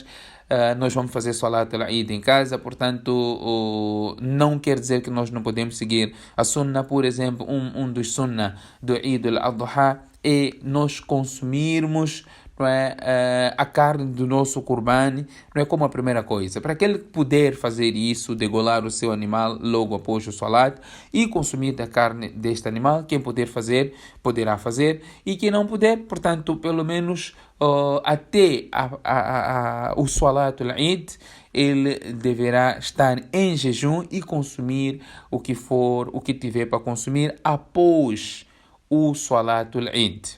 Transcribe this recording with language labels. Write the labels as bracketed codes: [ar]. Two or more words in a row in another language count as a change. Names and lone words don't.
[pt] Nós vamos fazer [ar] صلاة العيد [pt] em casa, portanto não quer dizer que nós não podemos seguir a sunnah. Por exemplo, um dos sunnah do [ar] عيد الأضحى [pt] é nós consumirmos, não é, a carne do nosso Qurban, não é, como a primeira coisa. Para aquele que puder fazer isso, degolar o seu animal logo após o salat e consumir da carne deste animal, quem puder fazer, poderá fazer, e quem não puder, portanto, pelo menos até o [ar] صلاة العيد, [pt] ele deverá estar em jejum e consumir o que tiver para consumir após o [ar] صلاة العيد.